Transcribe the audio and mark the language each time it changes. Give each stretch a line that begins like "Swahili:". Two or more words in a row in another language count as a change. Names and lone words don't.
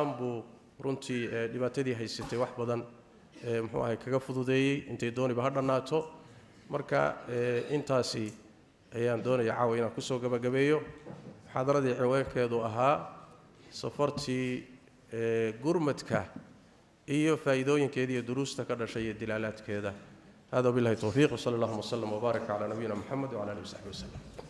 Somali: buu runtii dhibaatadii haysatay wax badan muxuu ahay kaga fududeeyey intay dooniba ha dhannaato marka intaasi ayaan doonaya caawa inaan kusoo gabagabeeyo muxaadaradii ciwaankeedu ahaa safartii gurmadka iyo faa'iidooyinkeeda iyo duruusta ka dhashay iyo dilaalaadkeeda hada
Arabic: بالله التوفيق وصلى الله وسلم وبارك على نبينا محمد وعلى آله وصحبه وسلم